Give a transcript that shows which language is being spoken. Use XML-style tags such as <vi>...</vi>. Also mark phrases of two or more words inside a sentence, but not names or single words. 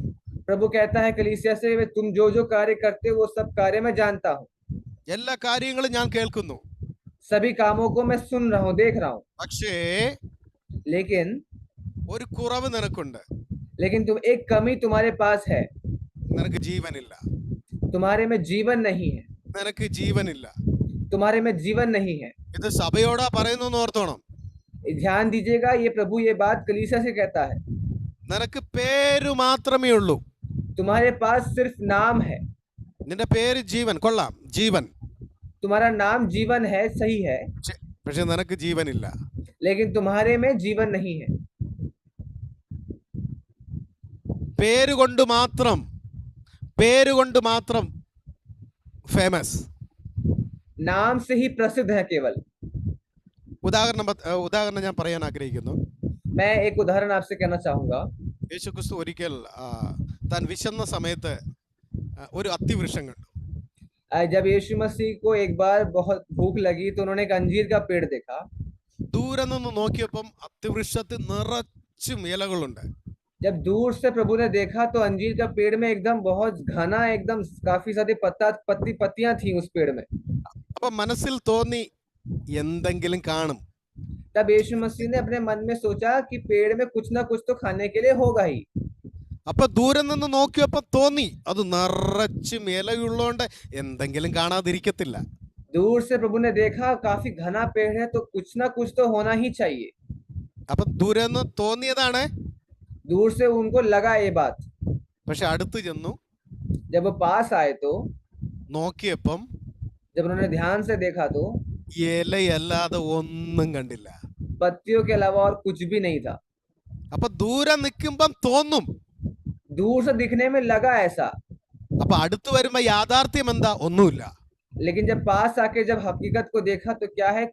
<hi>प्रभु कहता है कलीसिया से, तुम जो जो कार्य करते हो वो सब कार्य मैं जानता हूँ,</hi> <ml>എല്ലാ കാര്യങ്ങളും ഞാൻ കേൾക്കുന്നു.</ml> <hi>सभी कामों को मैं सुन रहा हूँ, देख रहा हूँ।</hi> <ml>പക്ഷേ</ml> <hi>लेकिन</hi> <ml>ഒരു കുറവ് നിനക്കുണ്ട്.</ml> <hi>तुम एक कमी तुम्हारे पास है,</hi> <ml>നിനക്ക് ജീവനില്ല.</ml> <hi>तुम्हारे में जीवन नहीं है,</hi> <ml>നിനക്ക് ജീവനില്ല.</ml> <hi>तुम्हारे में जीवन नहीं है।</hi> <ml>ഇത് സഭയോടാ പറയുന്നു ഓർത്തോണം.</ml> <hi>ध्यान दीजिएगा, ये प्रभु ये बात कलीसिया से कहता है।</hi> <ml>നിനക്ക് പേര് മാത്രമേ ഉള്ളൂ.</ml> <hi>तुम्हारे पास सिर्फ नाम है,</hi> <ml>നിന്റെ പേര് ജീവൻ, കൊള്ളാം, ജീവൻ.</ml> <hi>तुम्हारा नाम जीवन है, सही है,</hi> <ml>പക്ഷെ നിനക്ക് ജീവനില്ല.</ml> <hi>लेकिन तुम्हारे में जीवन नहीं है।</hi> <ml>പേരുകൊണ്ട് മാത്രം ഫേമസ്,</ml> <hi>नाम से ही प्रसिद्ध है केवल।</hi> <ml>ഉദാഹരണം ഞാൻ പറയാൻ ആഗ്രഹിക്കുന്നു.</ml> <hi>मैं एक उदाहरण आपसे कहना चाहूंगा।</hi> <ml>യേശുക്രിസ്തു ഒരിക്കൽ താൻ വിശന്ന സമയത്ത് ഒരു അത്തിവൃക്ഷം കണ്ടു.</ml> <hi>जब यीशु मसीह को एक बार बहुत भूख लगी तो उन्होंने एक अंजीर का पेड़ देखा।</hi> <ml>ദൂരെ നിന്ന് നോക്കിയപ്പം അത്തിവൃക്ഷത്തിൽ നിറച്ചും ഇലകളുണ്ട്.</ml> <hi>जब दूर से प्रभु ने देखा तो अंजीर का पेड़ में एकदम बहुत घना, एकदम काफी सारी पत्तियां थी उस पेड़ में।</hi> <ml>അപ്പൊ മനസ്സിൽ തോന്നി എന്തെങ്കിലും കാണും.</ml> <hi>तब यीशु मसीह ने अपने मन में सोचा कि पेड़ में कुछ ना कुछ तो खाने के लिए होगा ही।</hi> <ml>അപ്പൊ ദൂരെ നിന്ന് നോക്കിയപ്പോ തോന്നി അത് നിറച്ചും ഇലയുള്ളോണ്ട് എന്തെങ്കിലും കാണാതിരിക്കത്തില്ല.</ml> <hi>दूर से प्रभु ने देखा काफी घना पेड़ है तो कुछ ना कुछ तो होना ही चाहिए।</hi> <ml>അപ്പൊ ദൂരെ നിന്ന് തോന്നിയതാണ്.</ml> <hi>दूर से उनको लगा ये बात।</hi> <ml>പക്ഷെ അടുത്ത് ചെന്നു</ml> <hi>जब वो पास आए तो,</hi> <ml>നോക്കിയപ്പം</ml> <hi>जब उन्होंने ध्यान से देखा तो</hi> <ml>ഇലയല്ലാതെ ഒന്നും കണ്ടില്ല.</ml> <hi>पत्तियों के अलावा और कुछ भी नहीं था।</hi> <ml>അപ്പൊ ദൂരെ നിൽക്കുമ്പം തോന്നും,</ml> <hi>दूर से दिखने में लगा ऐसा,</hi> <ml>അപ്പൊ അടുത്ത് വരുമ്പോ യാഥാർത്ഥ്യം എന്താ? ഒന്നുമില്ല.</ml> <hi>लेकिन जब पास आके जब हकीकत को देखा तो क्या है?</hi>